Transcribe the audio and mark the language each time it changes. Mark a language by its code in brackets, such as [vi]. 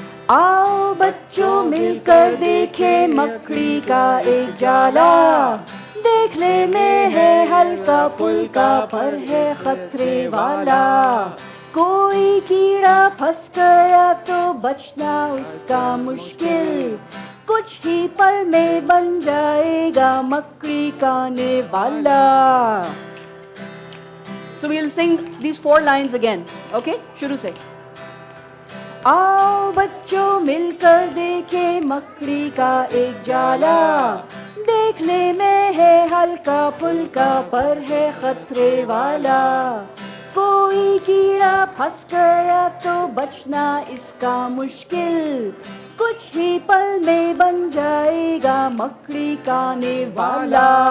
[hi] आओ बच्चों मिलकर देखें मकड़ी का एक जाला, देखने में है हल्का फुल्का पर है खतरे वाला. कोई कीड़ा फंस गया तो बचना उसका मुश्किल, कुछ ही पल में बन जाएगा मकड़ी खाने वाला. [en] So we'll sing these 4 lines again. [hi] Okay? शुरू से. आओ बच्चों मिलकर देखें मकड़ी का एक जाला, देखने में है हल्का फुल्का पर है खतरे वाला. कोई कीड़ा फंस गया तो बचना इसका मुश्किल, कुछ ही पल में बन जाएगा मकड़ी खाने वाला.